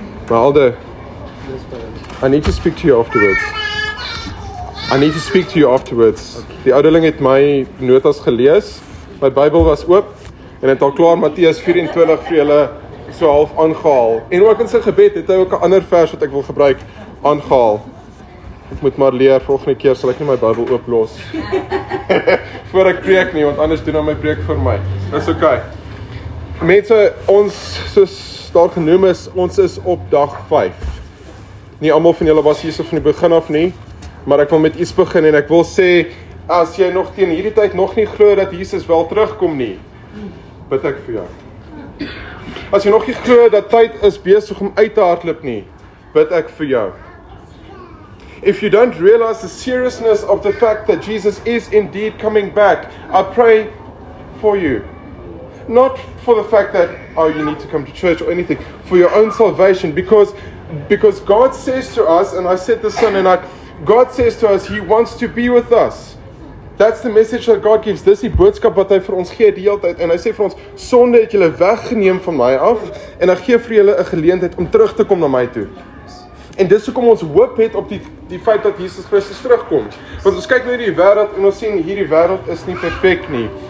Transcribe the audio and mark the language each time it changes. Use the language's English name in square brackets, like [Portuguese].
[English] Aldo, I need to speak to you afterwards. I need to speak to you afterwards. [Afrikaans] Die ouderling het my notas gelees. My Bybel was oop en het al klaar Matteus 24 vir julle so half aangehaal. En ook in sy gebed het hy ook 'n ander vers wat ek wil gebruik aangehaal. Ek moet maar leer, volgende keer sal ek nie my Bybel ooplos voor ek preek nie, want anders doen hy my preek vir my. Dis okay. Mense, ons soos daar genoem is, ons is op dag 5. Nie almal van julle was hier so van die begin af nie, maar ek wil met iets begin en ek wil sê, as jy nog teen hierdie tyd nog nie glo dat Jesus wel terugkom nie, bid ek vir jou. As jy nog nie glo dat tyd is besig om uit te hardloop nie, bid ek vir jou. [English] If you don't realize the seriousness of the fact that Jesus is indeed coming back, I pray for you. Not for the fact that, oh, you need to come to church or anything, for your own salvation, because God says to us, and I said this Sunday night, God says to us, He wants to be with us. That's the message that God gives. [Afrikaans] Dis die boodskap wat hy vir ons gee die hele tyd, en hy sê vir ons, sonde het julle weggeneem van my af, en hy gee vir julle 'n geleentheid om terug te kom na my toe. En dis hoekom ons hoop het op die feit dat Jesus Christus terugkom. Want ons kyk na hierdie wêreld en ons sien hierdie wêreld is nie perfek nie.